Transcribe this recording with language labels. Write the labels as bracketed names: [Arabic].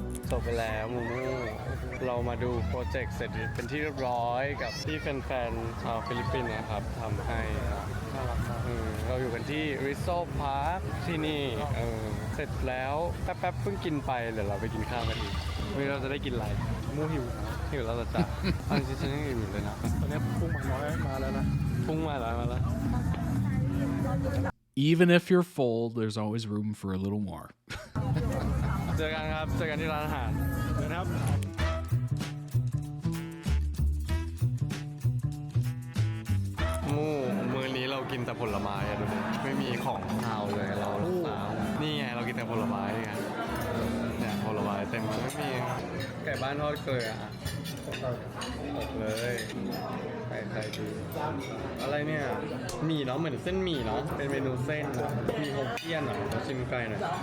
[Thai] จบไปแล้วมูมูเรามาดูโปรเจกต์เสร็จเป็นที่เรียบร้อยกับที่แฟนๆชาวฟิลิปปินส์นะครับทำให้น่ารักมากเราอยู่กันที่ริโซพาร์คที่นี่เสร็จแล้วแป๊บๆเพิ่งกินไปเดี๋ยวเราไปกินข้าวกันอีกวันนี้เราจะได้กินอะไร มูหิว หิวแล้วจะจัดอันนี้ฉันยังหิวอยู่เลยนะ ตอนนี้พุ่งมาน้อยมาแล้วนะ พุ่งมาแล้วมาแล้ว [English] Even if you're full, there's always room for a little more. [Thai] เจอกันครับเจอกันที่ร้านอาหาร นะครับ มื้อนี้เรากินแต่ผลไม้อะดูดิไม่มีของคาวเลยเรานี่ไงเรากินแต่ผลไม้ไงเนี่ยผลไม้เต็มไม่มีไก่บ้านทอดเกลืออะตกเลยไข่ดีอะไรเนี่ยหมี่เนาะเหมือนเส้นหมี่เนาะเป็นเมนูเส้นมีฮกเกี้ยนเหรอเราชิมไก่หน่อย